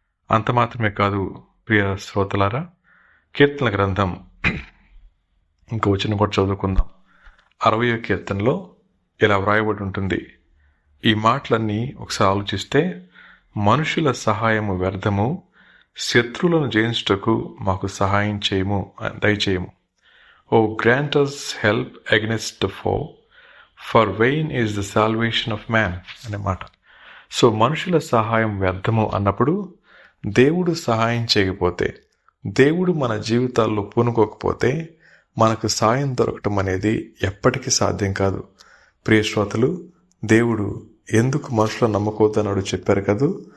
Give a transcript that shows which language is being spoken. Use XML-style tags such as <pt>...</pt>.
<te>అంత మాత్రమే కాదు ప్రియ శ్రోతలారా, కీర్తన గ్రంథం ఇంకో వచనం కూడా చదువుకుందాం. 60వ కీర్తనలో ఇలా వ్రాయబడి ఉంటుంది. ఈ మాటలన్నీ ఒకసారి ఆలోచిస్తే, మనుషుల సహాయము వ్యర్థము, శత్రువులను జయించుటకు మాకు సహాయం చేయము, దయచేయము.</te> <en>O grant us help against the foe, for vain is the salvation of man</en> <te>అనే మాట. సో మనుషుల సహాయం వ్యర్థము అన్నప్పుడు, దేవుడు సహాయం చేయకపోతే, దేవుడు మన జీవితాల్లో పూనుకోకపోతే మనకు సాయం దొరకటం అనేది ఎప్పటికీ సాధ్యం కాదు. ప్రియ శ్రోతలు, దేవుడు ఎందుకు మనుషులను నమ్ముకోవద్దన్నాడు చెప్పారు కదూ.</te>